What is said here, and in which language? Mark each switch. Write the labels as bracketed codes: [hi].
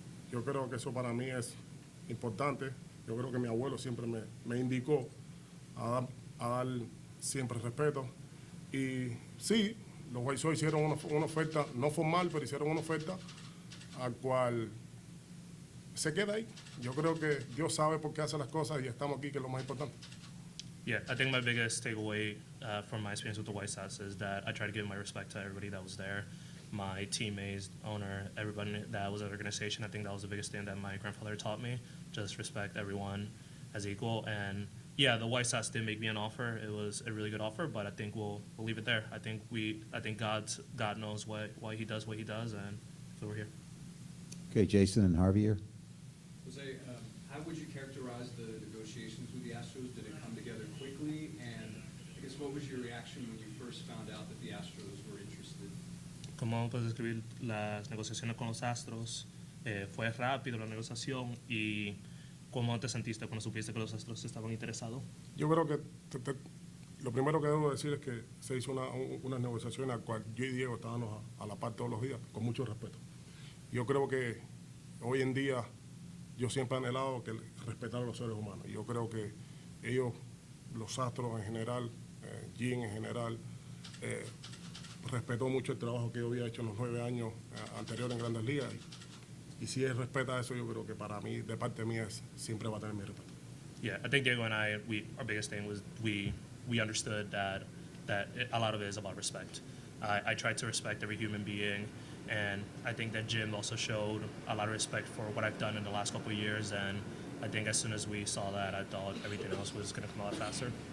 [es] Yo creo que eso para mí es importante. Yo creo que mi abuelo siempre me indicó a dar siempre respeto. Y sí, los White Sox hicieron una oferta, no formal, pero hicieron una oferta al cual se queda ahí. Yo creo que Dios sabe por qué hace las cosas y estamos aquí, que es lo más importante. [en] Yeah, I think my biggest takeaway from my experience with the White Sox is that I try to give my respect to everybody that was there, my teammates, owner, everybody that was at the organization. I think that was the biggest thing that my grandfather taught me, just respect everyone as equal. And yeah, the White Sox did make me an offer. It was a really good offer, but I think we'll leave it there. I think God knows why he does what he does, and so we're here. Okay, Jason and Javier. Jose, how would you characterize the negotiations with the Astros? Did it come together quickly? And I guess what was your reaction when you first found out that the Astros were interested? [es] ¿Cómo puedes describir las negociaciones con los Astros? ¿Fue rápido la negociación? ¿Y cómo te sentiste cuando supiste que los Astros estaban interesados? Yo creo que lo primero que debo decir es que se hizo una negociación en la cual yo y Diego estábamos a la par todos los días, con mucho respeto. Yo creo que hoy en día yo siempre he anhelado que respetar a los seres humanos. Yo creo que ellos, los Astros en general, Jim en general, respetó mucho el trabajo que yo había hecho en los 9 años anteriores en Grandes Ligas. Y si él respeta eso, yo creo que para mí, de parte mía, siempre va a tener mi respeto. [en] Yeah, I think Diego and I, our biggest thing was we understood that a lot of it is about respect. I tried to respect every human being, and I think that Jim also showed a lot of respect for what I've done in the last couple of years, and I think as soon as we saw that, I thought everything else was going to come a lot faster.